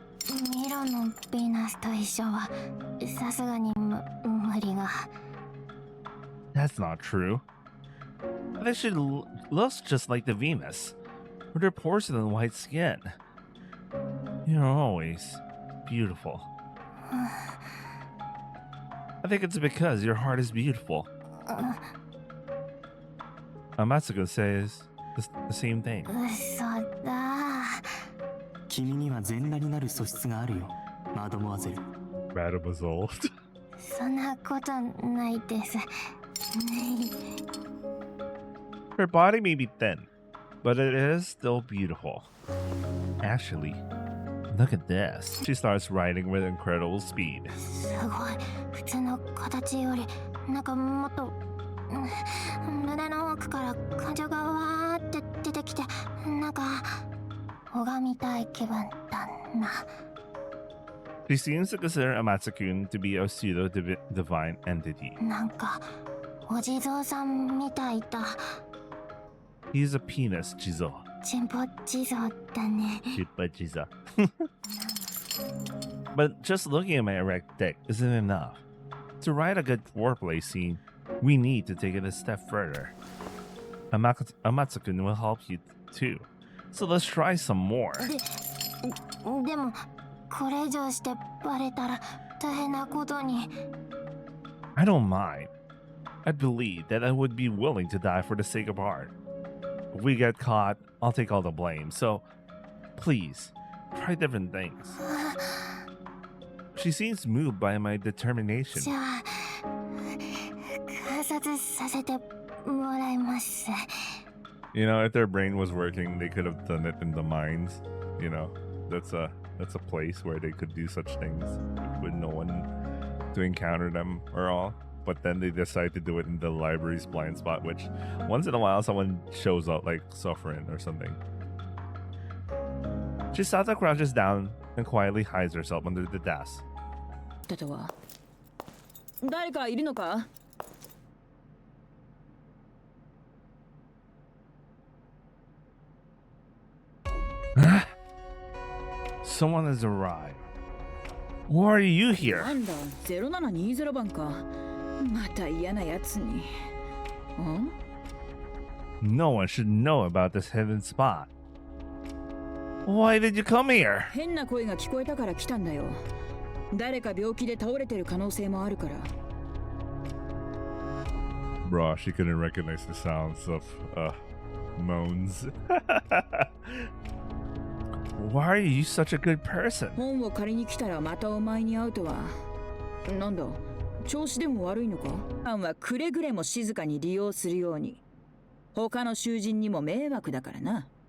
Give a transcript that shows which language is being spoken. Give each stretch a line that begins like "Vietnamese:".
Japanese: ミロのヴィーナスと一緒はさすがに無理が。
English: That's not true. I think she looks just like the Venus, with her porcelain white skin. You're always beautiful. I think it's because your heart is beautiful. Amatsuko says the same thing.
Japanese: 嘘だ。君には全裸になる素質があるよ、マドモアゼル。
French: Mademoiselle.
Japanese: そんなことないです。
English: Her body may be thin, but it is still beautiful. Actually, look at this. She starts writing with incredible speed.
Japanese: すごい。普通の形よりなんかもっと胸の奥から感情がわーって出てきて、なんか拝みたい気分だな。
English: She seems to consider Amatsu-kun to be a pseudo-divine entity.
Japanese: なんかお地蔵さんみたいだ。
English: He's a penis, Chizo.
Japanese: チンポ地蔵だね。 Chiza.
English: But just looking at my erect dick isn't enough. To write a good foreplay scene, we need to take it a step further. Amatsu-kun will help you too. So let's try some more.
Japanese: でもこれ以上してバレたら大変なことに。
English: I don't mind. I believe that I would be willing to die for the sake of art. If we get caught, I'll take all the blame. So, please, try different things. She seems moved by my determination.
Japanese: じゃあ観察させてもらいます。
English: You know, if their brain was working, they could have done it in the mines. You know, that's a place where they could do such things with no one to encounter them or all. But then they decide to do it in the library's blind spot, which once in a while someone shows up, like suffering or something. Chisato crouches down and quietly hides herself under the desk.
Japanese: 誰かいるのか?
English: Someone has arrived. Why are you here?
Japanese: なんだ、0720番か。また嫌なやつに。ん?
English: No one should know about this hidden spot. Why did you come here?
Japanese: 変な声が聞こえたから来たんだよ。誰か病気で倒れてる可能性もあるから。
English: Bro, she couldn't recognize the sounds of moans. Why are you such a good person?
Japanese: 本を借りに来たらまたお前に会うとは。なんだ、調子でも悪いのか？ファンはくれぐれも静かに利用するように。他の囚人にも迷惑だからな。